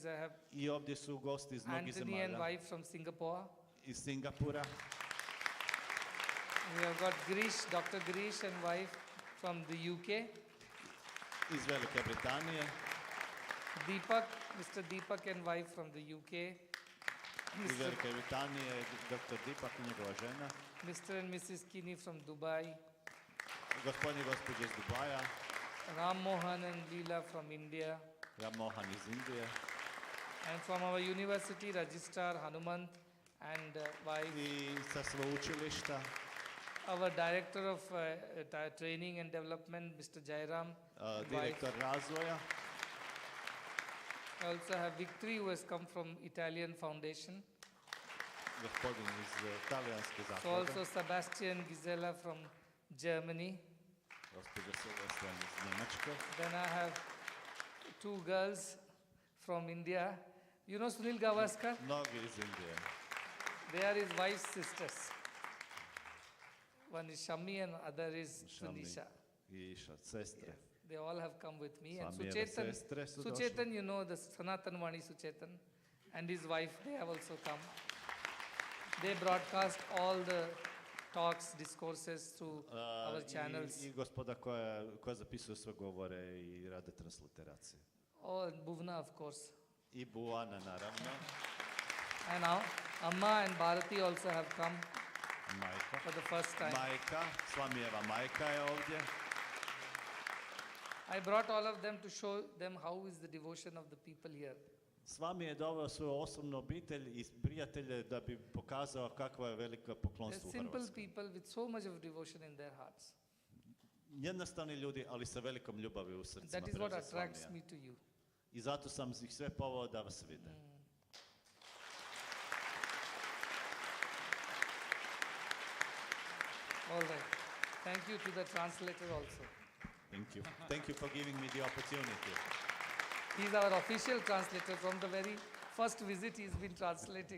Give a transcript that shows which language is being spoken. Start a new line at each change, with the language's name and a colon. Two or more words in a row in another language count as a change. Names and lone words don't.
English: I have
Croatian: I ovdje su gosti iz mnogih
English: Anthony and
Croatian: zemalja.
English: wife from Singapore.
Croatian: Iz Singapura,
English: We have got Girish, Dr. Girish and wife from the UK.
Croatian: iz Velike Britanije,
English: Deepak, Mr. Deepak and wife from the UK.
Croatian: iz
English: Mr.
Croatian: Velike Britanije, dr. Dipak i njegova žena,
English: Mr. and Mrs. Kinney from Dubai.
Croatian: gospodin i gospođa iz Dubaja,
English: Ram Mohan and Leela from India.
Croatian: Ram Mohan iz Indije
English: And from our university, Registrar Hanumant and wife.
Croatian: i sa sveučilišta,
English: Our director of training and development, Mr. Jairam.
Croatian: direktor razvoja.
English: I also have Victory, who has come from Italian Foundation.
Croatian: Gospodin iz talijanske
English: So
Croatian: zaklade,
English: also Sebastian Gisela from Germany.
Croatian: gospođa Silvestran iz Njemačke.
English: Then I have two girls from India. You know Sunil Gavaskar?
Croatian: Mnogi iz Indije.
English: They are his wife's sisters. One is Shami and other is Shami. Sunisha.
Croatian: I sestre.
English: They all have come with me. And
Croatian: Samijeve Suchetan, sestre su došle.
English: Suchetan, you know, the Sanathana Vani Suchetan and his wife, they have also come. They broadcast all the talks, discourses through our channels.
Croatian: I gospoda koja zapisuju sve govore i rade transliteracije.
English: Oh, and Bhuvna, of course.
Croatian: I Buana, naravno.
English: And now, Amma and Bharati also have come
Croatian: Majka.
English: for the first time.
Croatian: Majka, Slamijeva majka je ovdje.
English: I brought all of them to show them how is the devotion of the people here.
Croatian: S vami je doveo svoju osobnu obitelj i prijatelje da bi pokazao kakva je velika
English: They're
Croatian: poklonstvo u
English: simple
Croatian: Hrvatskoj.
English: people with so much of devotion in their hearts.
Croatian: Jednostavni ljudi, ali sa velikom ljubavi u
English: And
Croatian: srcima
English: that is what
Croatian: prema
English: attracts
Croatian: Svamija.
English: me to you.
Croatian: I zato sam ih sve povao da vas vide.
English: All right. Thank you to the translator also. Thank you. Thank you for giving me the opportunity. He's our official translator from the very first visit he's been translating.